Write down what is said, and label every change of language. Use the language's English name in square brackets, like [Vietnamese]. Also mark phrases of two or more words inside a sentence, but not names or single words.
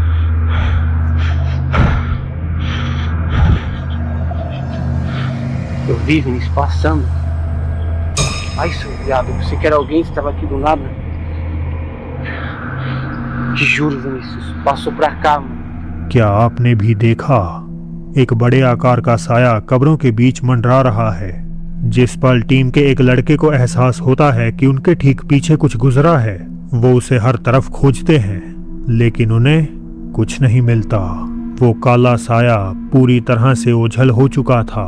[Portuguese] Eu vi, Vinícius, passando. Ai, seu viado, eu pensei que era alguém que estava aqui do lado. Te juro, Vinícius, passou pra cá, mano. [Hindi] क्या आपने भी देखा? एक बड़े आकार का साया कब्रों के बीच मंडरा रहा है। जिस पल टीम के एक लड़के को एहसास होता है कि उनके ठीक पीछे कुछ गुजरा है, वो उसे हर तरफ खोजते हैं, लेकिन उन्हें कुछ नहीं मिलता। वो काला साया पूरी तरह से ओझल हो चुका था।